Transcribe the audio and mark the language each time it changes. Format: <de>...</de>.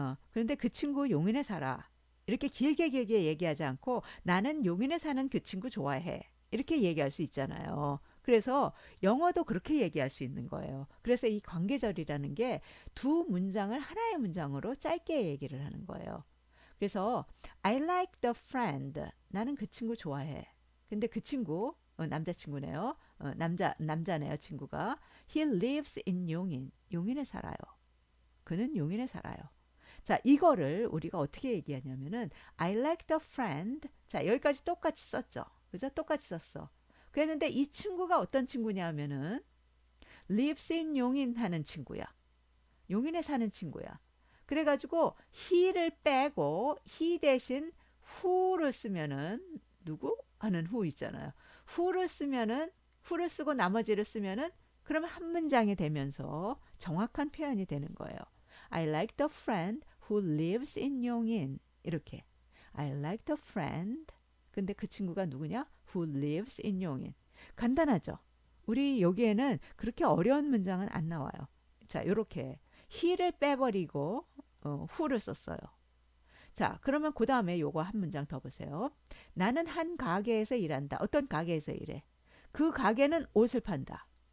<ko>그런데 그 친구 용인에 살아. 이렇게 길게 얘기하지 않고 나는 용인에 사는 그 친구 좋아해. 이렇게 얘기할 수 있잖아요. 그래서 영어도 그렇게 얘기할 수 있는 거예요. 그래서 이 관계절이라는 게 두 문장을 하나의 문장으로 짧게 얘기를 하는 거예요. 그래서</ko> <en>I like the friend.</en> <ko>나는 그 친구 좋아해. 근데 그 친구 남자친구네요. 남자네요, 친구가.</ko> <en>He lives in 용인.</en> <ko>용인에 살아요. 그는 용인에 살아요. 자, 이거를 우리가 어떻게 얘기하냐면은</ko> <en>I like the friend.</en> <ko>자, 여기까지 똑같이 썼죠. 그죠? 똑같이 썼어. 그랬는데 이 친구가 어떤 친구냐면은</ko> <en>lives in 용인</en> <ko>하는 친구야. 용인에 사는 친구야. 그래가지고 he를 빼고 he 대신 who를 쓰면은 누구? 하는 who 있잖아요. who를 쓰고 나머지를 쓰면은 그러면 한 문장이 되면서 정확한 표현이 되는 거예요.</ko> <en>I like the friend who lives in 용인.</en> <ko>이렇게.</ko> <en>I like the friend.</en> <ko>근데 그 친구가 누구냐?</ko> <en>Who lives in 용인.</en> <ko>간단하죠? 우리 여기에는 그렇게 어려운 문장은 안 나와요. 자, 요렇게 he를 빼버리고 who를 썼어요. 자, 그러면 그 다음에 요거 한 문장 더 보세요. 나는 한 가게에서 일한다. 어떤 가게에서 일해? 그 가게는 옷을 판다.</ko>